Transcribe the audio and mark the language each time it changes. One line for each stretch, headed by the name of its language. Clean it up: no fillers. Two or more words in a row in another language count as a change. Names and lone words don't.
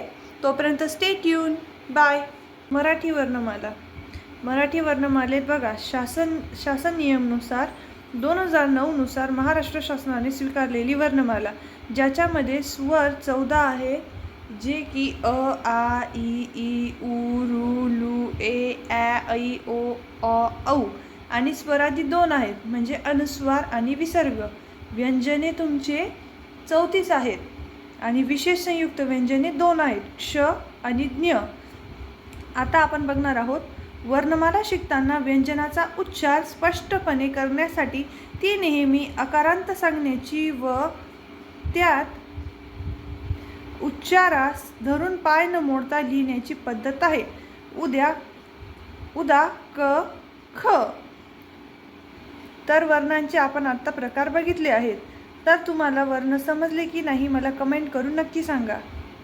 Marathi: तोपर्यंत
English: stay tuned.
Marathi: बाय. मराठी वर्णमालेत बघा, शासन नियमानुसार 2009 नुसार महाराष्ट्र शासनाने स्वीकारलेली वर्णमाला, ज्याच्यामध्ये स्वर 14 आहे, जे की आ ई ई उ रू लू ए ऐ ओ आणि स्वरादी 2 आहेत, म्हणजे अनुस्वार आणि विसर्ग. व्यंजने तुमचे 34 आहेत आणि विशेष संयुक्त व्यंजने 2 आहेत, क्ष आणि ज्ञ. आता आपण बघणार आहोत वर्णमाला शिकताना व्यंजनाचा उच्चार स्पष्टपणे करण्यासाठी ती नेहमी आकारांत सांगण्याची व त्यात उच्चारास धरून पाय न मोडता लिहिण्याची पद्धत आहे. उदा क ख. तर वर्णांचे आपण आता प्रकार बघितले आहेत. तर तुम्हाला वर्ण समजले की नाही मला कमेंट करून नक्की सांगा.